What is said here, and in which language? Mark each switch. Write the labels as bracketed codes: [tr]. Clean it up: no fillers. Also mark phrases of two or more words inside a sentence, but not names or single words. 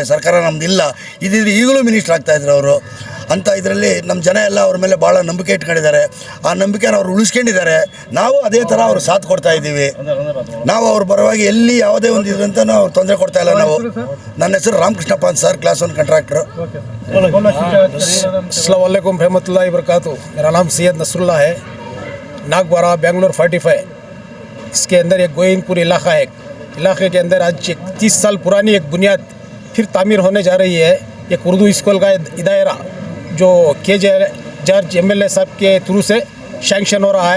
[kn] ಸರ್ಕಾರ ನಮ್ಮದಿಲ್ಲ, ಇದಿದ್ರೆ ಈಗಲೂ ಮಿನಿಸ್ಟರ್ ಆಗ್ತಾಯಿದ್ರು ಅವರು ಅಂತ. ಇದರಲ್ಲಿ ನಮ್ಮ ಜನ ಎಲ್ಲ ಅವ್ರ ಮೇಲೆ ಭಾಳ ನಂಬಿಕೆ ಇಟ್ಕೊಂಡಿದ್ದಾರೆ. ಆ ನಂಬಿಕೆನ ಅವ್ರು ಉಳಿಸ್ಕೊಂಡಿದ್ದಾರೆ. ನಾವು ಅದೇ ಥರ ಅವ್ರು ಸಾಥ್ ಕೊಡ್ತಾ ಇದ್ದೀವಿ. ನಾವು ಅವ್ರ ಪರವಾಗಿ ಎಲ್ಲಿ ಯಾವುದೇ ಒಂದು ಇದ್ರಂತ ನಾವು ತೊಂದರೆ ಕೊಡ್ತಾ ಇಲ್ಲ ನಾವು. ನನ್ನ ಹೆಸರು ರಾಮಕೃಷ್ಣಪ್ಪ ಅಂತ ಸರ್, [en] class 1 contractor. [ar] السلام عليكم ورحمة الله وبركاته. [ur] میرا نام سید نصراللہ ہے، ناگوارا بنگلور 45. اس کے اندر ایک گووندپور علاقہ ہے۔ علاقے کے اندر آج 30 سال پرانی ایک بنیاد پھر تعمیر ہونے جا رہی ہے. ایک اردو اسکول کا ادارہ جو KJ جارج MLA صاحب کے تھرو سے سینکشن ہو رہا ہے.